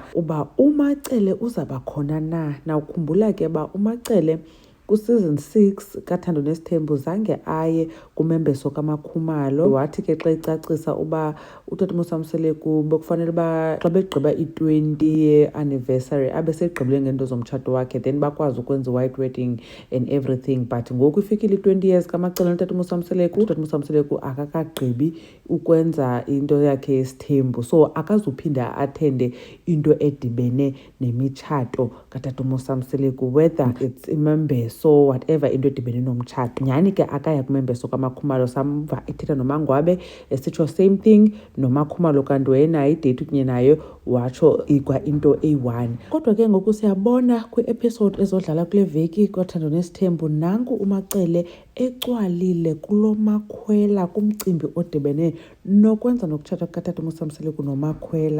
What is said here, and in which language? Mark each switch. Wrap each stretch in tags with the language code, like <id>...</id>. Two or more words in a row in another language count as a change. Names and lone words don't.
<xh>Uba uMacele uzaba khona na? Nawukhumbula ke ba uMacele kuseason 6 kaThando Nesithembu zange aye kumembeso kaMakhumalo. Wathi ke xa ecacisa uba utata uMosamseleku bekufanele uba xa begqiba i-20 ye-anniversary abe segqibile ngento zomtshato wakhe, then bakwazi ukwenza i-</xh> <en>white wedding and everything.</en> <xh>But ngoku ifikile i-20 years kaMacele notata uMosamseleku, utata uMosamseleku akakagqibi ukwenza into yakhe yesithembu, so akazuphinda athende into edibene nemitshato katata uMosamseleku,</xh> <en>whether it's</en> <xh>imembeso, whatever into edibene nomtshato. Nyhani ke akaya kumembeso kaMakhumalo, samva ethetha noMangwabe esitsho</xh> <en>same thing.</en> <xh>NoMakhumalo kanti wayenayo idate kunye nayo, watsho ikwa into eyi-1. Kodwa ke ngoku siyabona kwi-episode ezodlala kule veki kaThando Nesithembu, nanku uMacele ecwalile kulo Makhwela kumcimbi odibene nokwenza nokutshata kukatata uMosamseleku noMakhwela.</xh>